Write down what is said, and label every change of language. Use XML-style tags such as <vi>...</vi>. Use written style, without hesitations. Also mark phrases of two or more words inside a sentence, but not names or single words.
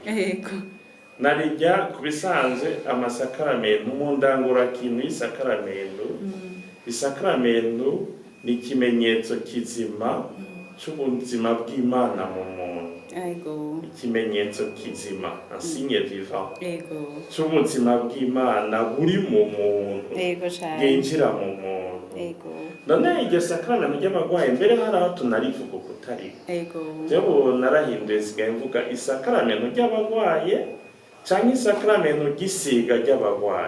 <rw>Ego. Narijya kubisanzwe amasakaramentu mu ndangura kintu y'isakaramento. Isakaramento ni ikimenyetso kizima cy'ubuzima bw'Imana mu muntu. Ego. Ikimenyetso kizima,</rw> <fr>un signe vivant.</fr> <rw>Ego. Cy'ubuzima bw'Imana buri mu muntu. Ego cyane. Yinjira mu muntu. Ego. None iryo sakaramento ry'abagwayi mbere hari aho tunarivuga kutari. Ego. Jewe narahinduye sigaye mvuga isakaramento ry'abagwayi cyangwa isakaramento ry'isiga ry'abagwayi.</rw>